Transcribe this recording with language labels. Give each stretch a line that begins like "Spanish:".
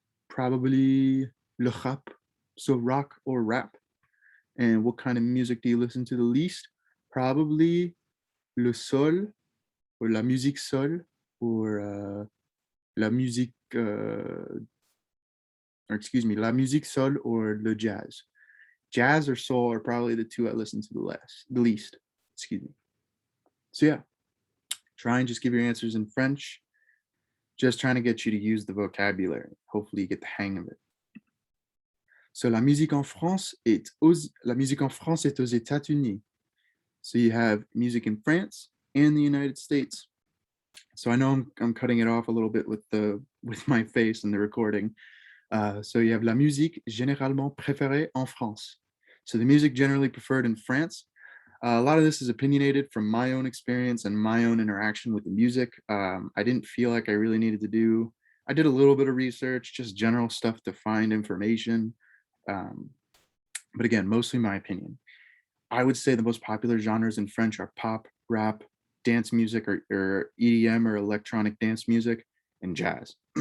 English: Probably le rap, so rock or rap. And what kind of music do you listen to the least? Probably
French: le sol or la musique sol or la musique, la musique sol or le jazz.
English: Jazz or soul are probably the two I listen to the least. Excuse me. So yeah, try and just give your answers in French. Just trying to get you to use the vocabulary. Hopefully you get the hang of it. So
French: la musique en France est aux États-Unis.
English: So you have music in France and the United States. So I know I'm cutting it off a little bit with my face in the recording. So you have
French: la musique généralement préférée en France.
English: So the music generally preferred in France. A lot of this is opinionated from my own experience and my own interaction with the music. I didn't feel like I really needed to do. I did a little bit of research, just general stuff to find information. But again, mostly my opinion. I would say the most popular genres in French are pop, rap, dance music, or EDM or electronic dance music, and jazz.